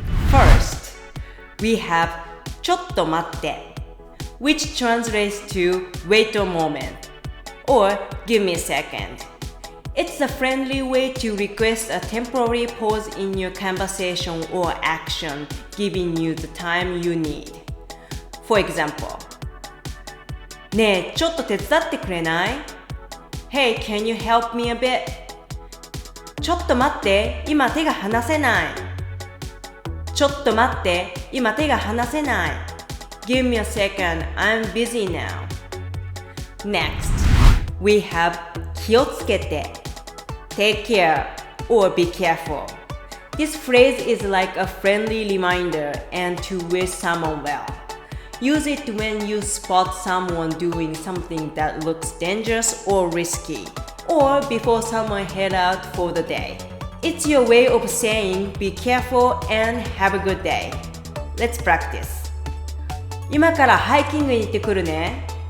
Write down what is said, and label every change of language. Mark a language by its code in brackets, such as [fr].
[en] First, we have ちょっと待って which translates to wait a moment or give me a second. It's a friendly way to request a temporary pause in your conversation or action, giving you the time you need. For example, [ja] ねえ、ちょっと手伝ってくれない？ [en] Hey, can you help me a bit? [ja] ちょっと待って、今手が離せない。ちょっと待って、今手が離せない。 [en] Give me a second, I'm busy now. Next, we have 気をつけて Take care or be careful. This phrase is like a friendly reminder and to wish someone well. Use it when you spot someone doing something that looks dangerous or risky, or before someone head out for the day.It's your way of saying be careful and have a good day. Let's practice. [ja] 今からハイキングに行ってくるね。